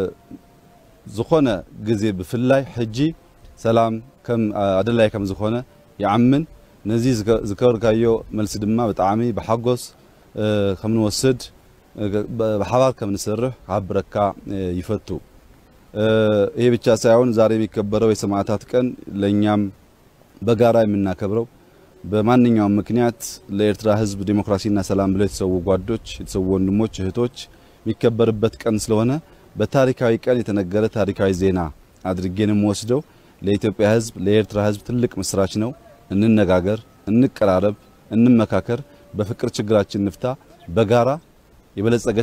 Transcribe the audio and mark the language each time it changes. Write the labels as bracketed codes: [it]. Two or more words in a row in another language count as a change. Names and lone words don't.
[ti] ዝኾነ ግዜ ብፍላይ ሕጂ ሰላም ከም አደላይ ከም ዝኾነ ይዓምን ነዚ ዝከርካዮ መልስ ድማ በጣዕሚ በሓጎስ ከም ንወስድ በሐባር ከም ንሰርሕ ከሐብረካ ይፈቱ [am] ይሄ ብቻ ሳይሆን ዛሬ የሚከበረው የሰማዕታት ቀን ለኛም በጋራ የምናከብረው በማንኛውም ምክንያት ለኤርትራ ህዝብ ዲሞክራሲና ሰላም ብለው የተሰዉ ጓዶች የተሰዉ ወንድሞች እህቶች የሚከበርበት ቀን ስለሆነ በታሪካዊ ቀን የተነገረ ታሪካዊ ዜና አድርጌንም ወስደው ለኢትዮጵያ ህዝብ ለኤርትራ ህዝብ ትልቅ ምስራች ነው። እንነጋገር፣ እንቀራረብ፣ እንመካከር፣ በፍቅር ችግራችን ንፍታ፣ በጋራ የበለጸገች